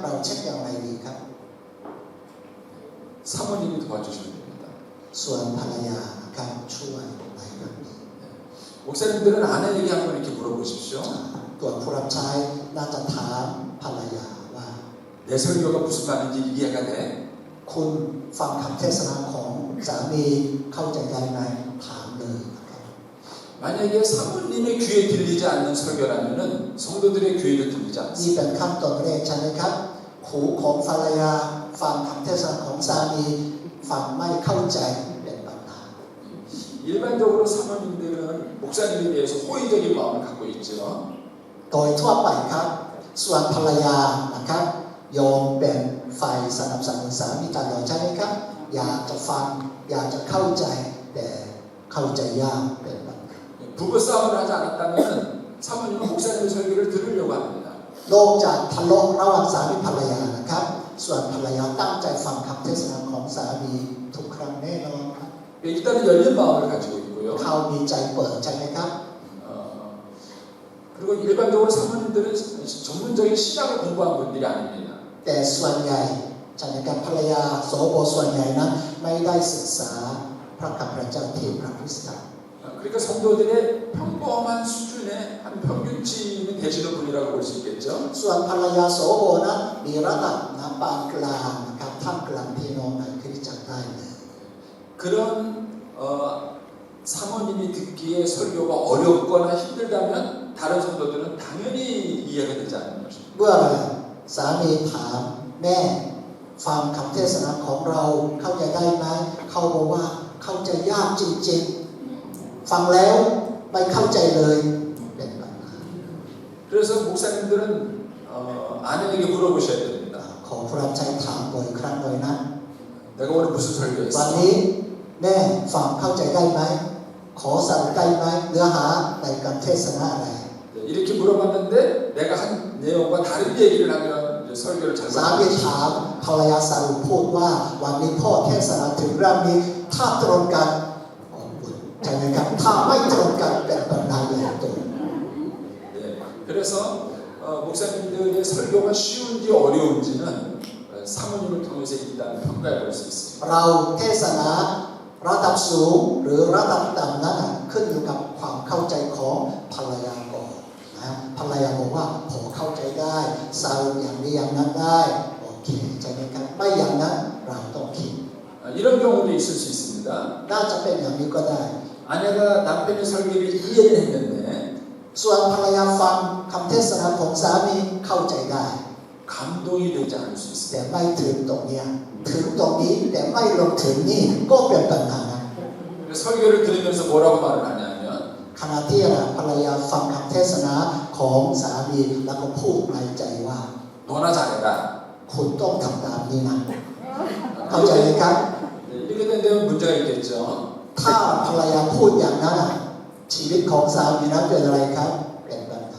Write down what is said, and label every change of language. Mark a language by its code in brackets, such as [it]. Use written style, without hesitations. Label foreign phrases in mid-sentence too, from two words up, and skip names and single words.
[th] มีวิธีการไหมครับเราเช็คอย่างไรดีครับ [ko] 사모님이 도와주시면 됩니다. [th] ส่วนภรรยานะครับช่วยในเรื่องนี้ [ko] 목사님들은 아내에게 한번 이렇게 물어보십시오. [th] ตัวผู้รับใช้น่าจะถามภรรยาว่า [ko] 내 설교가 무슨 말인지 이해가 돼? [th] คุณฟังคำเทศนาของสามีเข้าใจได้ไหมถามเลยนะครับ [ko] 만약에 사모님의 귀에 들리지 않는 설교라면은 성도들의 귀에도 들리지 [th] นี่ [ko] 않습니다. [th] เป็นขั้นตอนแรกใช่ไหมครับหูของภรรยาฟังคำเทศนาของสามีฟังไม่เข้าใจเป็นปัญหา [ko] 일반적으로 사모님들은 목사님에 대해서 호의적인 마음을 갖고 있죠. [th] โดยทั่วไปครับส่วนภรรยานะครับโยมเป็นฝ่ายสนับสนุนสามีตลอดใช่ไหมครับอยากจะฟังอยากจะเข้าใจแต่เข้าใจยากเป็นปัญหา [ko] 부부싸움을 하지 않았다면 사모님은 목사님의 설교를 들으려고 합니다. [th] นอกจากทะเลาะระหว่างสามีภรรยานะครับส่วนภรรยาตั้งใจฟังคำเทศนาของสามีทุกครั้งแน่นอนครับ [ko] 일단은 열린 마음을 가지고 있고요. [th] เขามีใจเปิดใช่ไหมครับ [ko] 그리고 일반적으로 사모님들은 전문적인 신학을 공부한 분들이 아닙니다. [th] แต่ส่วนใหญ่ใช่ไหมครับภรรยาโสโภส่วนใหญ่นั้นไม่ได้ศึกษาพระคำพระเจ้าที่พระคริสต์ [ko] 그러니까 성도들의 평범한 수준의 한 평균치는 되시는 분이라고 볼 수 있겠죠. [th] ส่วนภรรยาโสโภนั้นมีระดับนะปานกลางนะครับท่ามกลางพี่น้องในคริสตจักรได้เลย [ko] 그런 사모님이 듣기에 설교가 어렵거나 힘들다면 다른 성도들은 당연히 이해가 되지 않는 것입니다. [th] เมื่อไหร่สามีถามแม่ฟังคำเทศนาของเราเข้าใจได้ไหมเขาบอกว่าเข้าใจยากจริงๆฟังแล้วไม่เข้าใจเลยเป็นปัญหา [ko] 그래서 목사님들은 아내에게 물어보셔야 됩니다. [th] ขอผู้รับใช้ถามบ่อยครั้งเลยนะ [ko] 내가 오늘 무슨 [th] วัน [ko] 설교했어? [th] นี้แม่ฟังเข้าใจได้ไหมขอสรุปได้ไหมเนื้อหาในการเทศนาอะไร [ko] 이렇게 물어봤는데 내가 한 내용과 다른 얘기를 하면 이제 설교를 [th] สามี [ko] 잘못하는 [th] ถามภรรยาสรุปพูดว่าวันนี้พ่อเทศนาถึงเรื่องนี้ถ้าตรงกันใช่ไหมครับถ้าไม่ตรงกันเป็นปัญหาใหญ่โต [ko] 네, 그래서 목사님들의 설교가 쉬운지 어려운지는 사모님을 통해서 일단 평가해 볼 수 있습니다. [th] เราเทศนาระดับสูงหรือระดับต่ำนั้นขึ้นอยู่กับความเข้าใจของภรรยาก่อนนะภรรยาบอกว่าพอเข้าใจได้สรุปอย่างนี้อย่างนั้นได้โอเคใช่ไหมครับไม่อย่างนั้นเราต้องคิด [ko] 이런 경우도 있을 수 있습니다. [th] น่าจะเป็นอย่างนี้ก็ได้ [ko] 아내가 남편의 설교를 이해를 했는데 [th] ส่วนภรรยาฟังคำเทศนาของสามีเข้าใจได้ [ko] 감동이 되지 않을 수 [th] แต่ [ko] 있습니다. [th] ไม่ถึงตรงนี้ถึงตรงนี้แต่ไม่ลงถึงนี่ก็เป็นปัญหา [ko] 설교를 들으면서 뭐라고 말을 하냐면 [th] ขณะที่ภรรยาฟังคำเทศนาของสามีแล้วก็พูดในใจว่า [ko] 너나 잘해라. [th] คุณต้องทำตามนี้นะเข้าใจไหมครับ [ko] 이렇게 된다면 문제가 있겠죠. [th] ถ้าภรรยาพูดอย่างนั้นชีวิตของสามีนั้นเป็นอะไรครับเป็นปัญหา